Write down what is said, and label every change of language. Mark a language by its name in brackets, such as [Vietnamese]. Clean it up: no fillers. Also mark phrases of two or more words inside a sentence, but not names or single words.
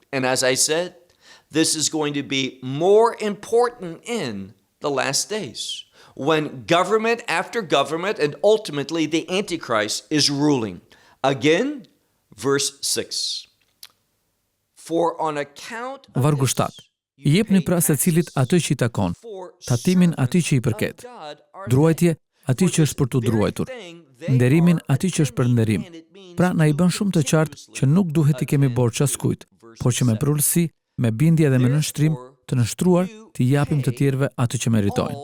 [English] And as I said, this is going to be more important in the last days, when government after government and ultimately the Antichrist is ruling. Again, verse 6. For on account of [Albanian] Vargu 7. Jepni pra secilit atë që i takon, tatimin atij që i përket, druajtje atij që është për tu druajtur, nderimin atij që është për nderim. Pra na i bën shumë të qartë që nuk duhet i kemi borxh askujt, por që me prullësi, me bindje dhe me nënshtrim të nështruar t'i japim të tjerëve atë që meritojnë.